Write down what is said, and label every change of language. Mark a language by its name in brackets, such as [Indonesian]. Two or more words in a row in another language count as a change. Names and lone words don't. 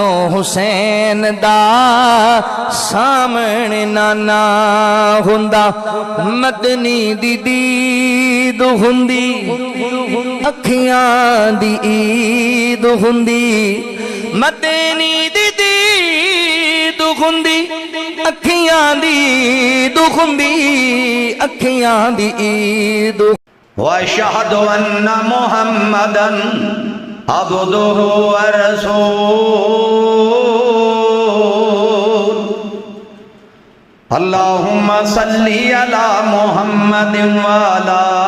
[Punjabi] و حسین دا سامنے نانا ہوندا مدنی دی دید ہوندی اکھیاں دی عید ہوندی مدنی دی دید ہوندی اکھیاں دی عید ہوندی اکھیاں دی عید [Arabic] وَأَشْهَدُ أَنَّ مُحَمَّدًا عَبْدُهُ وَرَسُولُهُ اللهم صل على محمد وعلى